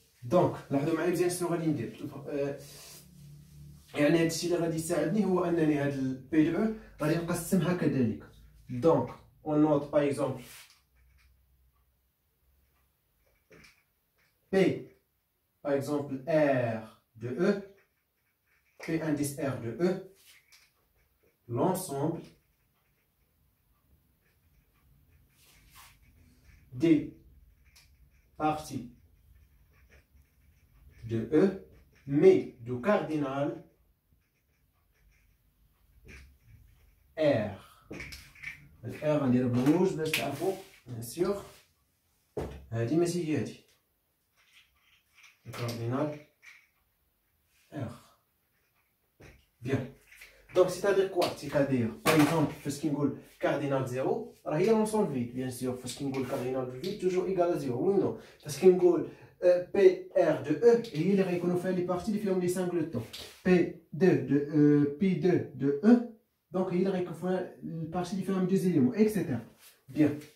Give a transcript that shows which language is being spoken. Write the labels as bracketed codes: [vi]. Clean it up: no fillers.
[ar] Donc, لاحظوا معايا مزيان شنو غادي ندير. يعني هذا الشيء اللي غادي يساعدني هو انني هذا البي دو او غادي نقسمها كذلك. [fr] Donc, on note par exemple P, par exemple R de E, P indice R de E, l'ensemble des parties de E, mais du cardinal R. [ar] R غندير بالروج باش تعرفوا [fr] bien sûr. [ar] هذه ماشي هي هذه. الكاردينال [fr] R. Bien. Donc, c'est-à-dire quoi? C'est-à-dire, par exemple, parce qu'il y a cardinal 0, il y a l'ensemble vide, bien sûr. Parce qu'il y a cardinal vide, toujours égal à 0. Oui ou non? Parce qu'il y a PR de E, et il y a les parties qui font les singletons. P2 de P2 de E, donc il y a les parties qui font deux éléments, etc. Bien.